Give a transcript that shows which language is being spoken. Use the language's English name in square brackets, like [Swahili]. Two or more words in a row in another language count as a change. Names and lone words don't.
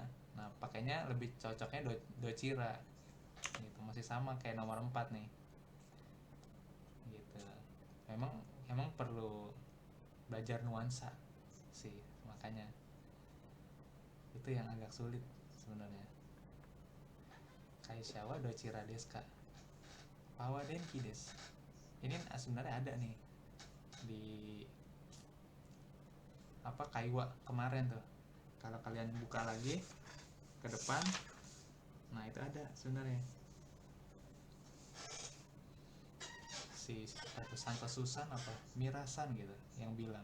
[Indonesian] Nah pakainya lebih cocoknya dochira gitu, masih sama kayak nomor 4 nih gitu. Emang perlu belajar nuansa sih, makanya itu yang agak sulit sebenarnya. [Japanese] 会社はどちらですか、パワー電気です. [Indonesian] Ini sebenarnya ada nih di Kaiwa kemarin tuh. Kalau kalian buka lagi ke depan, nah itu ada sebenarnya si Santa Susan apa Mirasan gitu yang bilang.